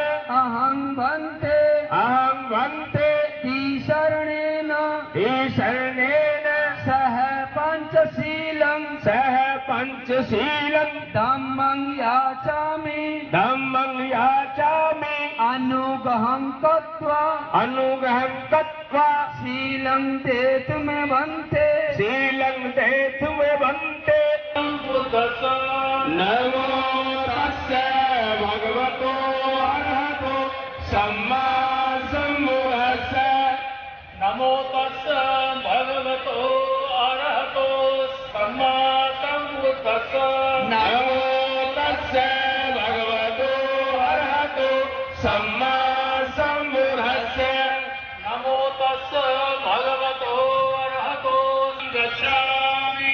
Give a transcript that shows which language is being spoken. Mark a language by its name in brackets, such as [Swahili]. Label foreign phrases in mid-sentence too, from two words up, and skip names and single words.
[Pali] अहं भन्ते ईशरणेन सह पंचशीलं धम्मं याचामि अनुग्रहं कृत्वा शीलं देतुमे भन्ते नमो तस्से भगवतो अरहतो सम्मा सम्बुद्धस्से नमो तस्से भगवतो अरहतो सम्मा सम्बुद्धस्से नमो तस्से भगवतो अरहतो सम्मा सम्बुद्धस्से नमो तस्से भगवतो अरहतो गच्छामि